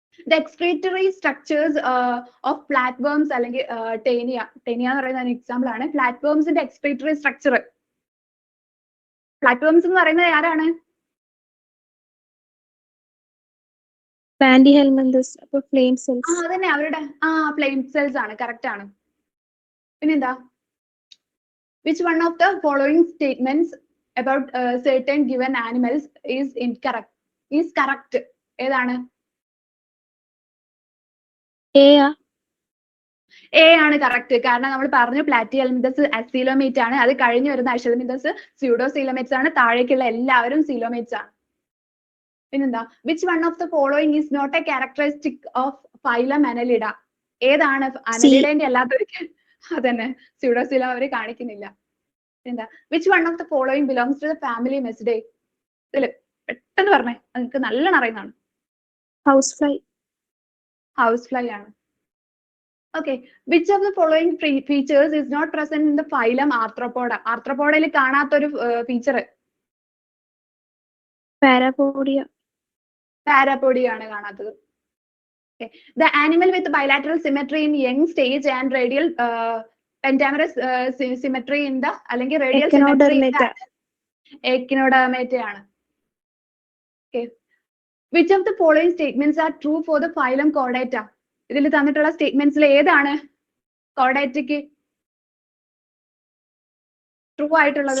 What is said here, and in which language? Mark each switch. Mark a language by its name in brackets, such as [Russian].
[English] The excretory structures of flatworms [Malayalam] അല്ലെങ്കിൽ Taenia എന്ന് പറയുന്ന എക്സാമ്പിൾ ആണ്. ഫ്ലാറ്റ്വർംസിന്റെ എക്സ്ക്രീറ്ററി സ്ട്രക്ചർ. ഫ്ലാറ്റ്വർംസ് എന്ന് പറയുന്നത് ആരാണ്? പാൻഡിഹെൽമിന്തസ്. അപ്പൊ ഫ്ലെയിം സെൽസ്. അതന്നെ അവരുടെ ഫ്ലെയിം സെൽസ് ആണ്, കറക്റ്റ് ആണ്. പിന്നെന്താ? [English] Which one of the following statements about certain given animals is incorrect? Is correct? [Malayalam] ഏതാണ്? എ ആണ് കറക്റ്റ്. കാരണം നമ്മൾ പറഞ്ഞു പ്ലാറ്റിഹെൽമിന്തസ് അസീലോമേറ്റ് ആണ്, അത് കഴിഞ്ഞു വരുന്ന അഷൽമിന്തസ് സ്യൂഡോസീലോമേറ്റ്സ് ആണ്, താഴേക്കുള്ള എല്ലാവരും സീലോമേറ്റ്സ് ആണ്. പിന്നെന്താ? [English] Which one of the following is not a characteristic of phylum Annelida? [Malayalam] ഏതാണ് അനലിഡന്റെ അല്ലാത്തവർക്ക്? അതന്നെ സ്യൂഡോസീലം അവര് കാണിക്കുന്നില്ല. എന്താ? [English] Which one of the following belongs to the family Muscidae? [Malayalam] ഇതില് പെട്ടെന്ന് പറഞ്ഞേ, നിങ്ങൾക്ക് നല്ലോണം അറിയുന്നതാണ്. ഹൗസ് ഫ്ലൈ ആണ്. [English] Okay, which of the following features is not present in the phylum Arthropoda? [Malayalam] ആർത്രോപോഡയിൽ കാണാത്തൊരു ഫീച്ചർ. പാരാപോഡിയ ആണ് കാണാത്തത്. [English] Okay. The animal with bilateral symmetry in young stage and radial pentamerous symmetry in the അല്ലെങ്കിൽ radial symmetry in the Echinodermata ആണ്. Okay. Which of the following statements are true for the phylum Chordata? [Malayalam] ഇതിൽ തന്നിട്ടുള്ള സ്റ്റേറ്റ്മെന്റ്സിൽ ഏതാണ് കോർഡേറ്റയ്ക്ക് true ആയിട്ടുള്ളത്?